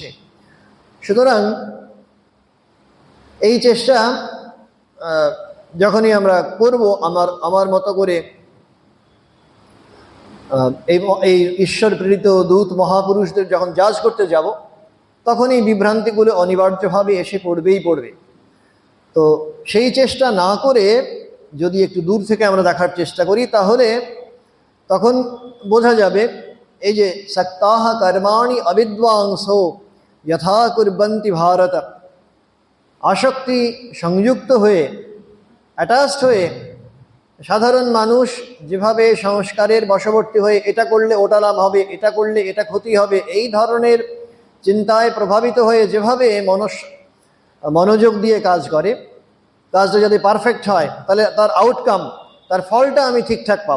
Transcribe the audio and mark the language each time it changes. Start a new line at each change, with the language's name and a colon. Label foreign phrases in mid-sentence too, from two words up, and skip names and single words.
Bangla: সুতরাং এই চেষ্টা যখনই আমরা করব আমার মতো করে, এই ঈশ্বর প্রেরিত দূত মহাপুরুষদের যখন জাজ করতে যাব, তখন এই বিভ্রান্তিগুলো অনিবার্যভাবে এসে পড়বেই পড়বে। তো সেই চেষ্টা না করে যদি একটু দূর থেকে আমরা দেখার চেষ্টা করি, তাহলে তখন বোঝা যাবে এই যে
Sanskrit: सक्ताः कर्माणि अविद्वांसो यथा कुर्वन्ति भारत, আসক্তি সংযুক্ত হয়ে, অ্যাটাচড হয়ে সাধারণ মানুষ যেভাবে সংস্কারের বশবর্তী হয়ে এটা করলে ওটা লাভ হবে, এটা করলে এটা ক্ষতি হবে, এই ধরনের চিন্তায় প্রভাবিত হয়ে যেভাবে মনোযোগ দিয়ে কাজ করে, কাজটা যদি পারফেক্ট হয় তাহলে তার আউটকাম, তার ফলটা আমি ঠিকঠাক পাব।